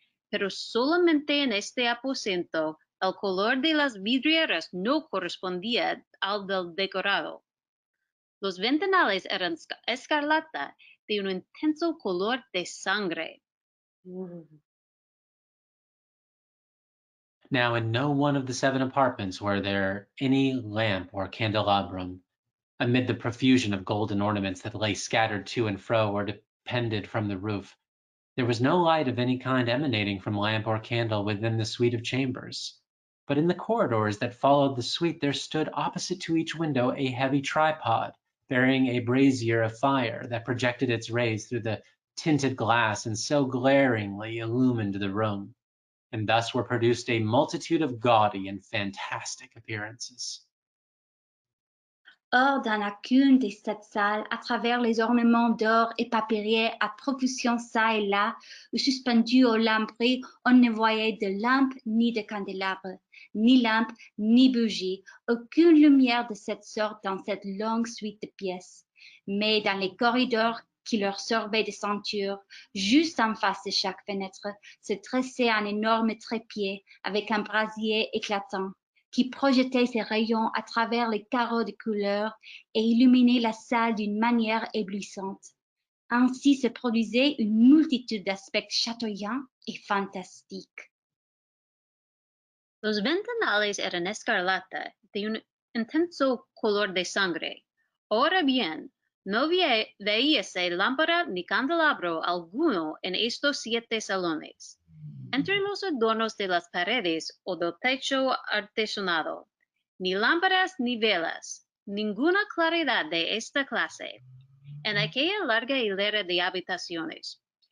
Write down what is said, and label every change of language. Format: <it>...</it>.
<es>Pero solamente en este aposento el color de las vidrieras no correspondía al del decorado. Los ventanales eran escarlata de un intenso color de sangre.</es> <en>Now in no one of the 7 apartments were there any lamp or candelabrum, amid the profusion of golden ornaments that lay scattered to and fro or depended from the roof. There was no light of any kind emanating from lamp or candle within the suite of chambers. But in the corridors that followed the suite there stood opposite to each window a heavy tripod, bearing a brazier of fire that projected its rays through the tinted glass and so glaringly illumined the room. And thus were produced a multitude of gaudy and fantastic appearances.</en> <fr>Hors dans chacune de cette salle, à travers les ornements d'or et papyrés à profusion çà et là, ou suspendus aux lambris, on ne voyait de lampes ni de candélabres, ni lampes ni bougies, aucune lumière de cette sorte dans cette longue suite de pièces. Mais dans les corridors qui leur servaient de ceinture, juste en face de chaque fenêtre, se dressait un énorme trépied avec un brasier éclatant, qui projetait ses rayons à travers les carreaux de couleur et illuminait la salle d'une manière éblouissante. Ainsi se produisait une multitude d'aspects chatoyants et fantastiques.</fr> <es>Los ventanales eran escarlata de un intenso color de sangre. Ahora bien, no veíase lámpara ni candelabro alguno en estos 7 salones. Entre los adornos de las paredes o del techo artesonado, ni lámparas ni velas, ninguna claridad de esta clase, en aquella larga hilera de habitaciones.</es>